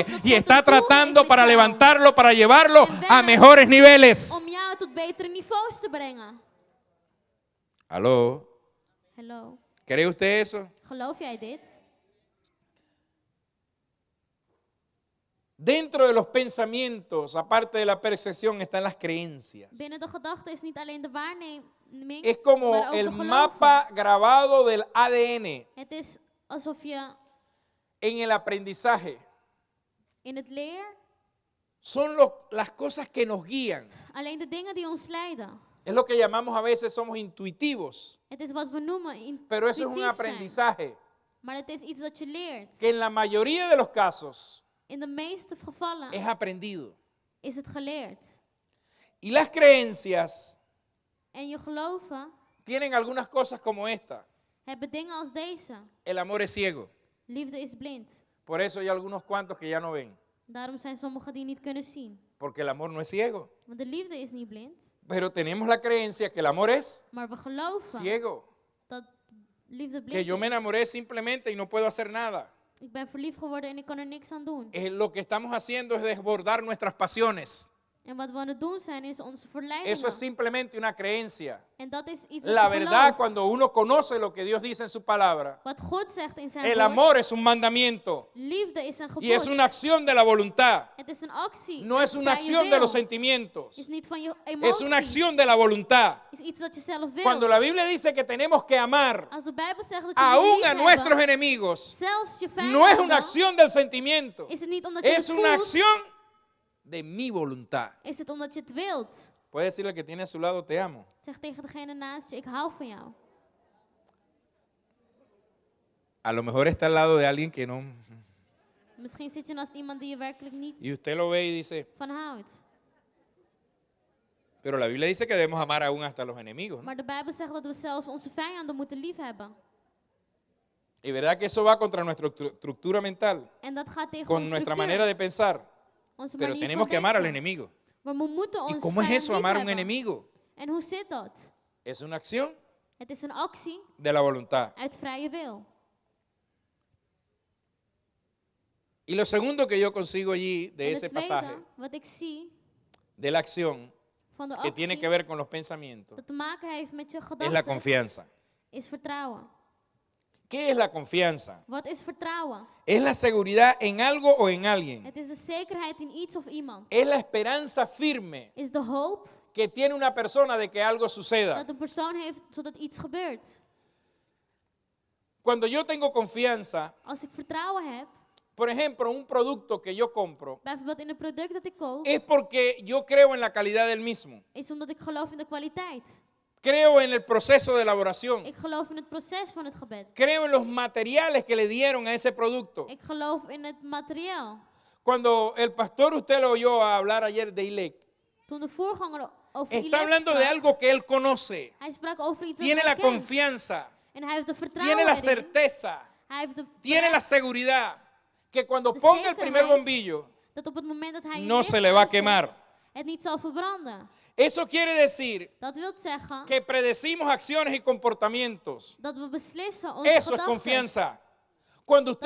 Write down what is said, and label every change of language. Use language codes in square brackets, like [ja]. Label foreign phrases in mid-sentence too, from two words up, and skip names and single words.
[nl] dat [es] y [nl] God [es] está [nl] een doel [es] tratando [nl] heeft [es] para [nl] met jou. [es] levantarlo, para llevarlo [nl] En [es] a [nl] werkt [es] mejores niveles. [nl] om jou tot betere niveaus te brengen. [es] Aló, [nl] Hallo, [es] ¿cree usted eso? [nl] geloof jij dit? [es] Dentro de los pensamientos, aparte de la percepción, están las creencias. [nl] Binnen de gedachte is niet alleen de waarneming, [es] Es como [nl] maar ook [es] el [nl] de geloven. [es] mapa grabado del ADN [nl] Het is alsof je [es] en el aprendizaje. [nl] in het leer [es] Son las cosas que nos guían. [nl] alleen de dingen die ons leiden. [es] Es lo que llamamos a veces somos intuitivos, [nl] Het is wat we noemen [es] pero eso es un [nl] intuïtief zijn. [es] aprendizaje [nl] Maar het is iets dat je leert. [es] que en la mayoría de los casos [nl] In de meeste gevallen [es] es aprendido. [nl] is het geleerd. [es] Y las creencias [nl] En je geloven [es] tienen algunas cosas como esta. [nl] hebben dingen als deze. [es] El amor es ciego. [nl] Liefde is blind. [es] Por eso hay algunos cuantos que ya no ven. [nl] Daarom zijn sommigen die niet kunnen zien. [es] Porque el amor no es ciego. [nl] Want de liefde is niet blind. [es] Pero tenemos la creencia que el amor es [nl] Maar we geloven [es] ciego. [nl] dat liefde blind [es] Que yo me [nl] is. [es] enamoré simplemente y no puedo hacer nada. [nl] Ik ben verliefd geworden en ik kan er niks aan doen. [es] Lo que estamos haciendo es desbordar nuestras pasiones. [nl] En wat we aan het doen zijn is onze verleidingen. [es] Eso es simplemente una creencia. [nl] En dat is iets dat [es] La [nl] je [es] verdad, [nl] gelooft. [es] cuando uno conoce lo que Dios dice en su palabra, [nl] Wat God zegt in zijn [es] el [nl] woord. [es] amor es un mandamiento [nl] Liefde is een gebod. [es] y es una acción de la voluntad. [nl] Het is een actie. [es] No es una [nl] van je [es] acción de [nl] wil. [es] los sentimientos. [nl] Is niet van je emoties. [es] Es una acción de la voluntad. [nl] Is iets dat je zelf wil. [es] Cuando la Biblia dice que tenemos que amar [nl] Als de Bijbel zegt dat je [es] aún [nl] lief [es] a [nl] hebben, [es] nuestros enemigos, [nl] zelfs je [es] no es una [nl] vijanden, [es] acción del sentimiento, [nl] is het niet omdat je [es] es [nl] het [es] una [nl] voelt, [es] acción de mi voluntad. [nl] is het omdat je het wilt. [es] Puede decirle al que tiene a su lado, te amo. [nl] Zeg tegen degene naast je, ik hou van jou. [es] A lo mejor está al lado de alguien que no. [nl] Misschien zit je naast iemand die je werkelijk niet [es] Y usted lo ve y dice, [nl] van houdt. [es] pero la Biblia dice que debemos amar aún hasta los enemigos, ¿no? [nl] Maar de Bijbel zegt dat we zelfs onze vijanden moeten liefhebben. [es] Y verdad que eso va contra nuestra estructura mental, [nl] En dat gaat tegen [es] con [nl] onze [es] nuestra [nl] structuur, [es] manera de pensar. [nl] onze [es] Pero [nl] manier [es] tenemos [nl] van [es] que amar al [nl] denken. [es] enemigo. [nl] Maar we moeten [es] ¿Y [nl] onze [es] cómo es [nl] vijand [es] eso, amar a un [nl] liefhebben. [es] enemigo? [nl] En hoe zit dat? [es] Es una acción [nl] Het is een actie [es] de la voluntad. [nl] uit vrije wil. [es] Y lo segundo que yo consigo allí de [nl] En [es] ese [nl] het tweede, [es] pasaje, [nl] wat ik zie [es] de la acción, [nl] van de [es] que tiene [nl] actie, [es] que ver con los pensamientos, [nl] dat te maken heeft met je [es] es la [nl] gedachten, [es] confianza. [nl] is vertrouwen. [es] ¿Qué es la confianza? [nl] Wat is vertrouwen? [es] Es la seguridad en algo o en alguien. [nl] Het is de zekerheid in iets of iemand. [es] Es la esperanza firme [nl] Is de hoop [es] que tiene una persona de que algo suceda. [nl] dat een persoon heeft zodat iets gebeurt. [es] Cuando yo tengo confianza, [nl] Als ik vertrouwen heb, [es] por ejemplo, un producto que yo compro, [nl] bijvoorbeeld in een product dat ik koop, [es] es porque yo creo en la calidad del mismo. [nl] is omdat ik geloof in de kwaliteit. [es] Creo en el proceso de elaboración. [nl] Ik geloof in het proces van het gebed. [es] Creo en los materiales que le dieron a ese producto. [nl] Ik geloof in het materiaal. [es] Cuando el pastor, usted lo oyó hablar ayer de ILEC, [nl] Toen de voorganger over [es] está [nl] Ilek [es] hablando de [nl] sprak, [es] algo que él conoce. [nl] hij sprak over iets [es] Tiene [nl] dat [es] la [nl] hij kent. [es] confianza, [nl] En hij heeft de [es] tiene [nl] vertrouwen [es] la [nl] erin. [es] certeza, [nl] Hij heeft de [es] tiene la [nl] bereid [es] seguridad que cuando [nl] de [es] ponga el primer [nl] zekerheid [es] bombillo, [nl] dat op het moment dat hij [es] no [nl] het [es] se [nl] licht [es] le va a [nl] aanzet, [es] quemar. [nl] het niet zal verbranden. [es] Eso quiere decir [nl] Dat wil zeggen [es] que predecimos acciones y comportamientos. [nl] dat we beslissen onze [es] Eso es [nl] gedachten. [es] confianza. Cuando usted